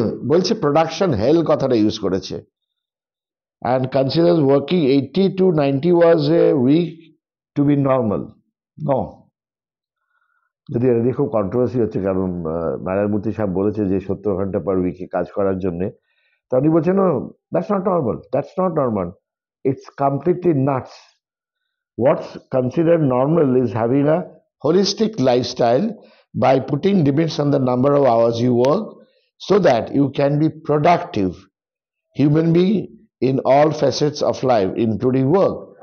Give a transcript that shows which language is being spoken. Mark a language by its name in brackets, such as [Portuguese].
[Bangla] বলছে প্রোডাকশন হেল কথাটা ইউজ করেছে, [English] and considers working 80 to 90 hours a week to be normal. No. [Bangla] যদি এটা নিয়ে খুব কন্ট্রোভার্সি হচ্ছে, কারণ নারায়ণমূর্তি সাহেব বলেছে যে 70 ঘন্টা পার উইকে কাজ করার জন্যে, তা উনি বলছেন [English] No, that's not normal, that's not normal, it's completely nuts. What's considered normal is having a holistic lifestyle by putting limits on the number of hours you work so that you can be productive human being in all facets of life including work.